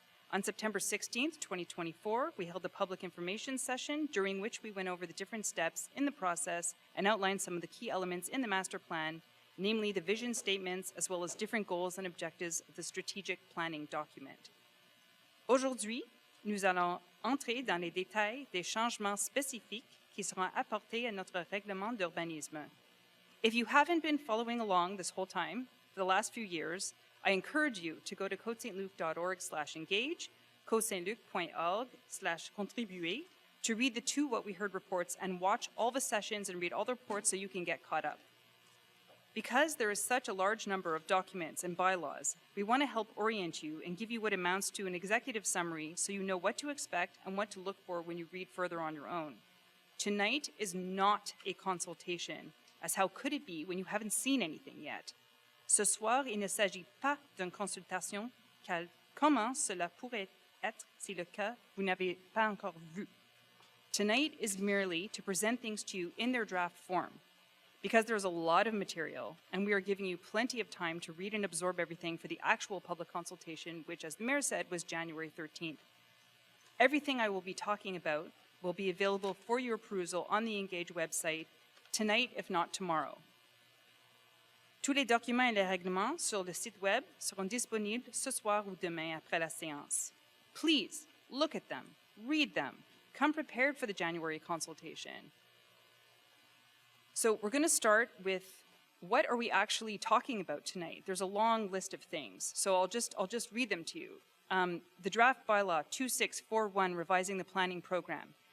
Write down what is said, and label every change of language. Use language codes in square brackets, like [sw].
[en] On September 16th, 2024, we held a public information session during which we went over the different steps in the process and outlined some of the key elements in the master plan, namely the vision statements as well as different goals and objectives of the strategic planning document. [fr] Aujourd'hui, nous allons entrer dans les détails des changements spécifiques qui seront apportés à notre règlement d'urbanisme. [en] If you haven't been following along this whole time, for the last few years, I encourage you to go to côtesaintluc.org/engage, côtesaintluc.org/contribuer to read the two What We Heard reports and watch all the sessions and read all the reports so you can get caught up. Because there is such a large number of documents and bylaws, we want to help orient you and give you what amounts to an executive summary so you know what to expect and what to look for when you read further on your own. Tonight is not a consultation, as how could it be when you haven't seen anything yet? [fr] Ce soir, il ne s'agit pas d'une consultation, car comment cela pourrait être si le cas vous n'avez pas encore vu? [en] Tonight is merely to present things to you in their draft form, because there's a lot of material, and we are giving you plenty of time to read and absorb everything for the actual public consultation, which, as the mayor said, was January 13th. Everything I will be talking about will be available for your perusal on the Engage website tonight, if not tomorrow. [fr] Tous les documents et les règlements sur le site web seront disponibles ce soir ou demain après la séance. [en] Please look at them, read them, come prepared for the January consultation. So we're going to start with what are we actually talking about tonight? There's a long list of things, so I'll just read them to you. The draft bylaw 2641 revising the planning program.